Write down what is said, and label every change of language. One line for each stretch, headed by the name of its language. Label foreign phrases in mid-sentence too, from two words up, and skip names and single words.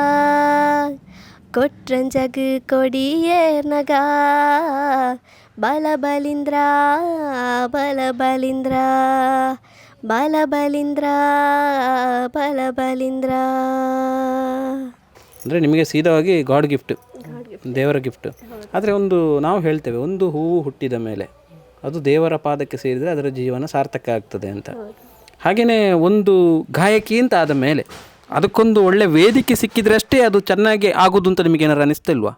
Tulu: ಕೊಟ್ರಂಜಗ್ ಕೊಡಿಯೇರ್ನಗ ಬಲ ಬಲಿಂದ್ರ ಬಲ ಬಲಿಂದ್ರ ಬಲ ಬಲಿಂದ್ರ ಬಲ ಬಲಿಂದ್ರ.
Kannada: ಅಂದರೆ ನಿಮಗೆ ಸೀದವಾಗಿ
English: God gift,
Kannada: ದೇವರ ಗಿಫ್ಟ್. ಆದರೆ ಒಂದು ನಾವು ಹೇಳ್ತೇವೆ, ಒಂದು ಹೂವು ಹುಟ್ಟಿದ ಮೇಲೆ ಅದು ದೇವರ ಪಾದಕ್ಕೆ ಸೇರಿದರೆ ಅದರ ಜೀವನ ಸಾರ್ಥಕ ಆಗ್ತದೆ ಅಂತ. ಹಾಗೆಯೇ ಒಂದು ಗಾಯಕಿ ಅಂತ ಆದ ಮೇಲೆ ಅದಕ್ಕೊಂದು ಒಳ್ಳೆ ವೇದಿಕೆ ಸಿಕ್ಕಿದ್ರೆ ಅಷ್ಟೇ ಅದು ಚೆನ್ನಾಗಿ ಆಗೋದು ಅಂತ ನಿಮಗೆ ಏನಾರು ಅನಿಸ್ತಿಲ್ವಾ?